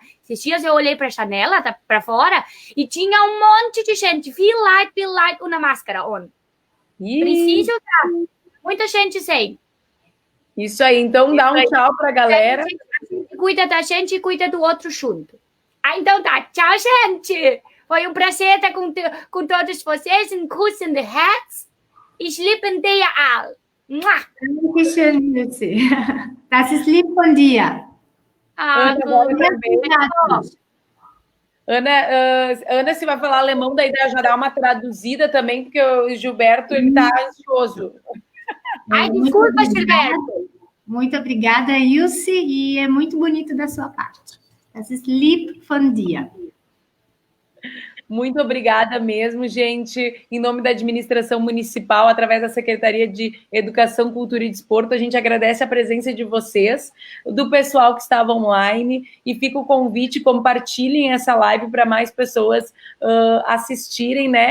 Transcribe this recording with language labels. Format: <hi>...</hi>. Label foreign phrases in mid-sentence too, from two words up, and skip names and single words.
<pt>Esses dias eu olhei para a janela, para fora, e tinha um monte de gente,</pt> <de>viel light,</de> <pt>uma máscara on. Precisa usar. Muita gente sem. Isso aí, então dá um tchau pra galera. A gente cuida da gente e cuida do outro junto. Então tá, tchau, gente! Foi um prazer estar com todos vocês.</pt> <de>Um Kuss</de> <en>in the</en> <de>Herz. Ich liebe dir all. Dankeschön, Lucy. Das ist lieb von dir.</de> <pt>Ana, se vai falar alemão, daí já dá uma traduzida também, porque o Gilberto, ele tá ansioso. Ai, desculpa, Gilberto. Muito obrigada, Ilse, e é muito bonito da sua parte.</pt> <de>Das ist lieb von dir.</de> <pt>Muito obrigada mesmo, gente. Em nome da administração municipal, através da Secretaria de Educação, Cultura e Desporto, a gente agradece a presença de vocês, do pessoal que estava online, e fica o convite, compartilhem essa live para mais pessoas assistirem, né?</pt>